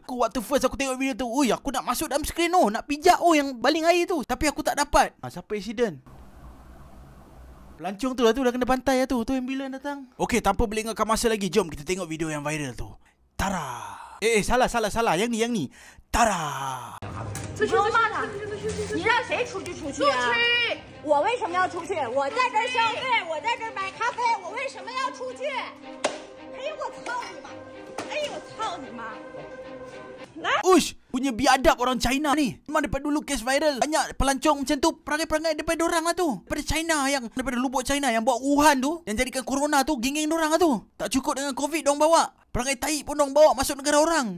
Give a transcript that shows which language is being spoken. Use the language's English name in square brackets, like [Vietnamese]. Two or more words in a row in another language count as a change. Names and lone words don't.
[Malay] Aku waktu first aku tengok video tu, ui, aku nak masuk dalam skrin nak pijak yang baling air tu. Tapi aku tak dapat. Siapa accident? Pelancong tu lah tu, dah kena bantai lah tu. Tu ambulans datang. Okey, tanpa melengahkan masa lagi, jom kita tengok video yang viral tu. Tara. salah. Yang ni. Tara. [Chinese] 你说骂他，你让谁出去出去啊？我为什么要出去？我在这儿消费，我在这儿买咖啡，我为什么要出去？哎呦我操你妈！哎呦我操你妈！ [Malay] Uish, punya biadab orang China ni. Memang daripada dulu kes viral, banyak pelancong macam tu, perangai-perangai daripada orang lah tu. Daripada China, yang daripada lubuk China, yang buat Wuhan tu, yang jadikan corona tu, geng-geng dorang lah tu. Tak cukup dengan COVID dong bawa, perangai tahi pun dong bawa masuk negara orang.